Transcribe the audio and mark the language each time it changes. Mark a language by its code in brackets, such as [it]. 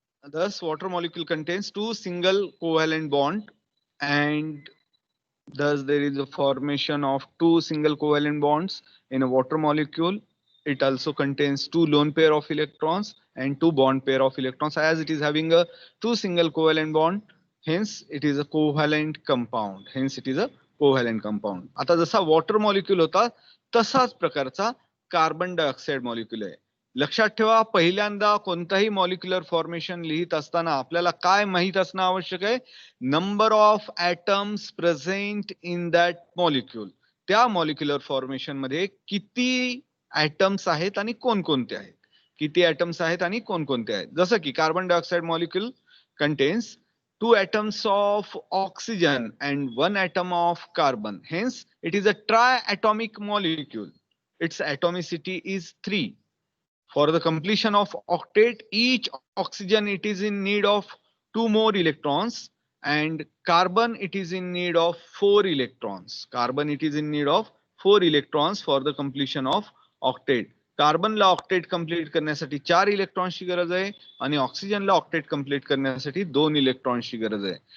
[en] Thus water molecule contains 2 single covalent bond, and thus there is a formation of 2 single covalent bonds in a water molecule. It also contains 2 lone pair of electrons and 2 bond pair of electrons. As it is having a 2 single covalent bond, hence it is a covalent compound. [mr] आता जसा water molecule होता तसाच प्रकारचा carbon dioxide molecule आहे. लक्षात ठेवा, पहिल्यांदा कोणताही मॉलिक्युलर फॉर्मेशन लिहित असताना आपल्याला काय माहित असणं आवश्यक आहे? [en] Number of atoms present in that molecule. [mr] त्या मॉलिक्युलर फॉर्मेशन मध्ये किती ऍटम्स आहेत आणि कोणकोणते आहेत, किती ऍटम्स आहेत आणि कोणकोणते आहेत. जसं की [en] Carbon dioxide molecule contains 2 atoms of oxygen and 1 atom of carbon. Hence, it is a triatomic molecule. Its atomicity is 3. For the completion of octet, each oxygen it is in need of 2 more electrons, and carbon it is in need of 4 electrons. Carbon it is in need of 4 electrons for the completion of octet. [mr] कार्बनला octet complete करण्यासाठी 4 इलेक्ट्रॉन्सची गरज आहे आणि ऑक्सिजनला octet complete करण्यासाठी 2 इलेक्ट्रॉन्सची गरज आहे.